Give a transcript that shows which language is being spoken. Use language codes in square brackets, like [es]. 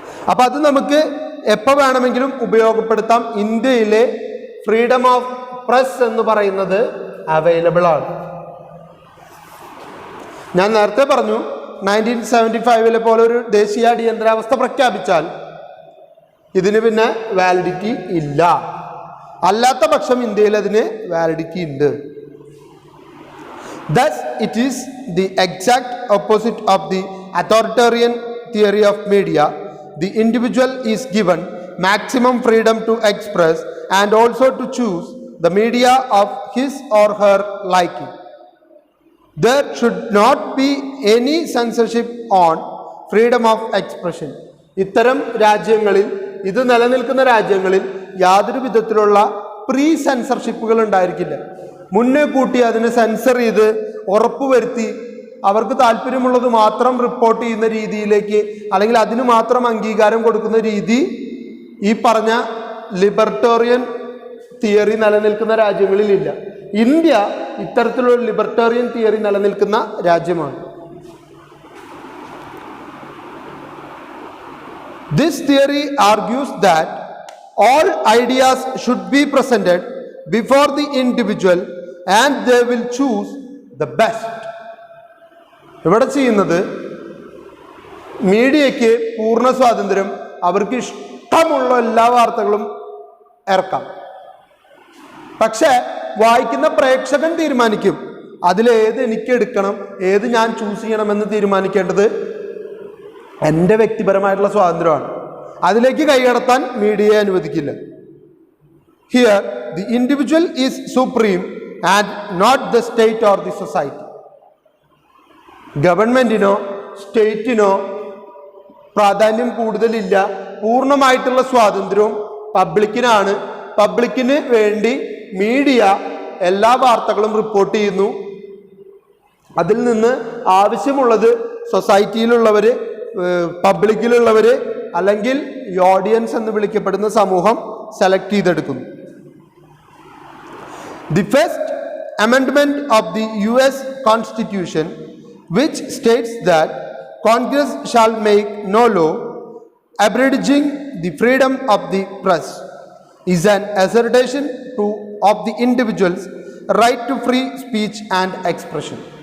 [ml] അപ്പം അത് നമുക്ക് എപ്പോൾ വേണമെങ്കിലും ഉപയോഗപ്പെടുത്താം. ഇന്ത്യയിലെ ഫ്രീഡം ഓഫ് പ്രസ് എന്ന് പറയുന്നത് അവൈലബിൾ ആണ്. ഞാൻ നേരത്തെ പറഞ്ഞു 1975 പോലെ ഒരു ദേശീയ അടിയന്തരാവസ്ഥ പ്രഖ്യാപിച്ചാൽ ഇതിന് പിന്നെ വാലിഡിറ്റി ഇല്ല. അല്ലാത്ത പക്ഷം ഇന്ത്യയിൽ അതിന് വാലിഡിറ്റി ഉണ്ട്. [en] Thus, it is the exact opposite of the authoritarian theory of media. The individual is given maximum freedom to express and also to choose the media of his or her liking. There should not be any censorship on freedom of expression. [ml] ഇത്തരം രാജ്യങ്ങളിൽ, ഇത് നിലനിൽക്കുന്ന രാജ്യങ്ങളിൽ യാതൊരു വിധത്തിലുള്ള pre സെൻസർഷിപ്പുകൾ ഉണ്ടായിരിക്കില്ല. മുന്നേ കൂട്ടി അതിനെ സെൻസർ ചെയ്ത് ഉറപ്പുവരുത്തി അവർക്ക് താല്പര്യമുള്ളത് മാത്രം റിപ്പോർട്ട് ചെയ്യുന്ന രീതിയിലേക്ക്, അല്ലെങ്കിൽ അതിന് മാത്രം അംഗീകാരം കൊടുക്കുന്ന രീതി ഈ പറഞ്ഞ ലിബർട്ടേറിയൻ തിയറി നിലനിൽക്കുന്ന രാജ്യങ്ങളിലില്ല. ഇന്ത്യ ഇത്തരത്തിലുള്ള ലിബർട്ടേറിയൻ തിയറി നിലനിൽക്കുന്ന രാജ്യമാണ്. [en] This theory argues that all ideas should be presented before the individual and they will choose the best. [ml] ഇവിടെ ചെയ്യുന്നത് മീഡിയയ്ക്ക് പൂർണ്ണ സ്വാതന്ത്ര്യം, അവർക്ക് ഇഷ്ടമുള്ള എല്ലാ വാർത്തകളും ഇറക്കാം. പക്ഷെ വായിക്കുന്ന പ്രേക്ഷകൻ തീരുമാനിക്കും അതിലേത് എനിക്ക് എടുക്കണം, ഏത് ഞാൻ ചൂസ് ചെയ്യണമെന്ന് തീരുമാനിക്കേണ്ടത് എൻ്റെ വ്യക്തിപരമായിട്ടുള്ള സ്വാതന്ത്ര്യമാണ്. അതിലേക്ക് കൈകടത്താൻ മീഡിയയെ അനുവദിക്കില്ല. [en] Here, the individual is supreme and not the state or the society. [ml] ഗവൺമെന്റിനോ സ്റ്റേറ്റിനോ പ്രാധാന്യം കൂടുതലില്ല. പൂർണ്ണമായിട്ടുള്ള സ്വാതന്ത്ര്യവും പബ്ലിക്കിനാണ്. പബ്ലിക്കിന് വേണ്ടി മീഡിയ എല്ലാ വാർത്തകളും റിപ്പോർട്ട് ചെയ്യുന്നു. അതിൽ നിന്ന് ആവശ്യമുള്ളത് സൊസൈറ്റിയിലുള്ളവർ, പബ്ലിക്കിലുള്ളവർ, അല്ലെങ്കിൽ ഈ ഓഡിയൻസ് എന്ന് വിളിക്കപ്പെടുന്ന സമൂഹം select ചെയ്തെടുക്കുന്നു. [en] The first amendment of the US Constitution, which states that Congress shall make no law abridging the freedom of the press, is an assertion of the individual's right to free speech and expression.